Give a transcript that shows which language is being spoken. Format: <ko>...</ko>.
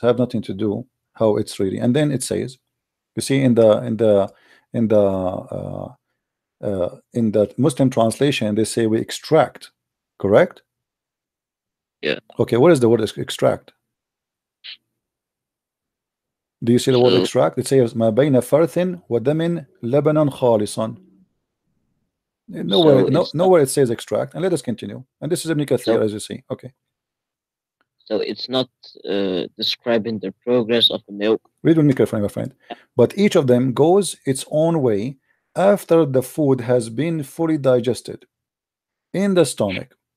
<en>Have nothing to do how it's really. And then it says, you see, in the Muslim translation, they say we extract. Correct? Yeah. Okay. What is the word extract? Do you see the word extract? It says</en> <ar>ما بين فرث ودم لبنا خالصا.</ar> <en>Nowhere it says extract. And let us continue. And this is Ibn Kathir, as you see. Okay. So it's not describing the progress of the milk. Read with me carefully, my friend. But each of them goes its own way after the food has been fully digested in the stomach.</en>